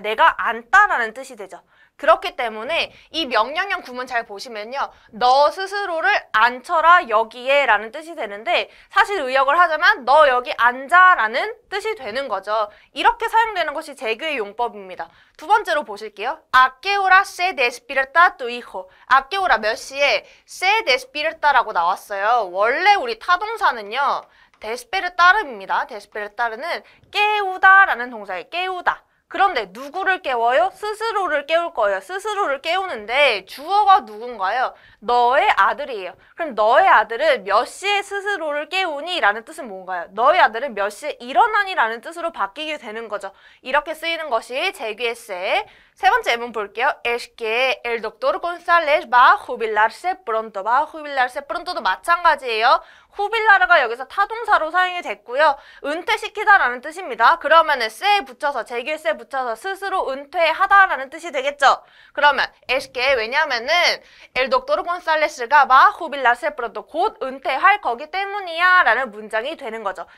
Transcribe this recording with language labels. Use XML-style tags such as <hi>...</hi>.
<ko>내가 앉다라는 뜻이 되죠. 그렇기 때문에 이 명령형 구문 잘 보시면요. 너 스스로를 앉혀라 여기에 라는 뜻이 되는데 사실 의역을 하자면 너 여기 앉아 라는 뜻이 되는 거죠. 이렇게 사용되는 것이 재규의 용법입니다. 두 번째로 보실게요.</ko> <es>A qué hora se despierta tu hijo? A qué hora</es> <ko>몇 시에</ko> <es>se despierta라고 나왔어요.</es> <ko>원래 우리 타동사는요. despertar입니다. despertar는 깨우다라는 동사예요. 깨우다. 그런데 누구를 깨워요? 스스로를 깨울 거예요. 스스로를 깨우는데 주어가 누군가요? 너의 아들이에요. 그럼 너의 아들은 몇 시에 스스로를 깨우니? 라는 뜻은 뭔가요? 너의 아들은 몇 시에 일어나니? 라는 뜻으로 바뀌게 되는 거죠. 이렇게 쓰이는 것이 재규의 세. 세 번째 예문 볼게요.</ko> <es>Es que el doctor González va a jubilarse pronto. Va a jubilarse pronto도 마찬가지예요.</es> <ko>후빌라르가 여기서 타동사로 사용이 됐고요. 은퇴시키다라는 뜻입니다. 그러면은 세 붙여서 재규의 세 붙여서 스스로 은퇴하다라는 뜻이 되겠죠. 그러면</ko> <es>es que</es> <ko>왜냐면은 el doctor González가</ko> <es>va a jubilarse pronto</es> <ko>곧 은퇴할 거기 때문이야 라는 문장이 되는 거죠.</ko>